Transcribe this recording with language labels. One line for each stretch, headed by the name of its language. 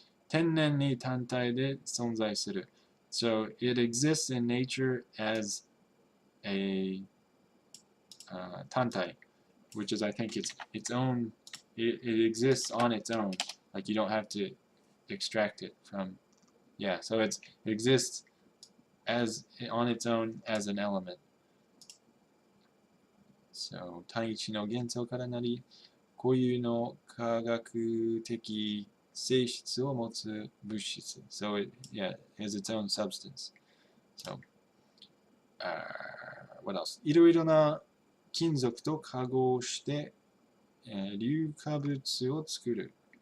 Japanese: Tennen ni tantai de sonzai suru.
English: So it exists in nature as a tantai, which is, I think, its own. It exists on its own. Like you don't have to extract it from. Yeah, so it exists as on its own as an element.
Japanese: So 単一の元素からなり、固有の化学的性質を持つ物質.
English: So it has its own substance. So what else?
Japanese: いろいろな金属と化合して、硫化物を作る.